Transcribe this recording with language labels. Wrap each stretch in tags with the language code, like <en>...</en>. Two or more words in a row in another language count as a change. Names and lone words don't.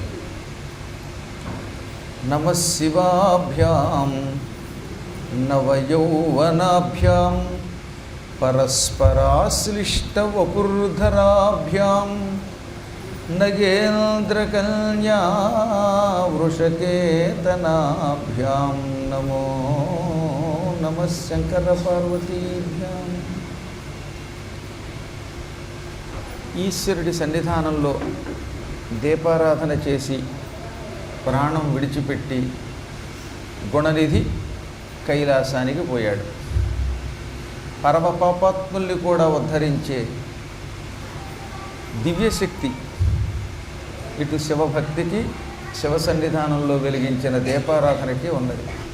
<sa>नमः शिवाभ्यां नवयौवनाभ्यां परस्पराश्लिष्टवपुर्धराभ्यां नगेन्द्रकन्या वृषकेतनाभ्यां नमो नमः शङ्करपार्वतीभ्याम्।</sa> <te>ఈశ్వరుడి సన్నిధానంలో దీపారాధన చేసి ప్రాణం విడిచిపెట్టి గుణనిధి కైలాసానికి పోయాడు. పరమ పాపాత్ముల్ని కూడా ఉద్ధరించే దివ్యశక్తి ఇటు శివభక్తికి శివ సన్నిధానంలో వెలిగించిన దీపారాధనకి ఉన్నది.</te>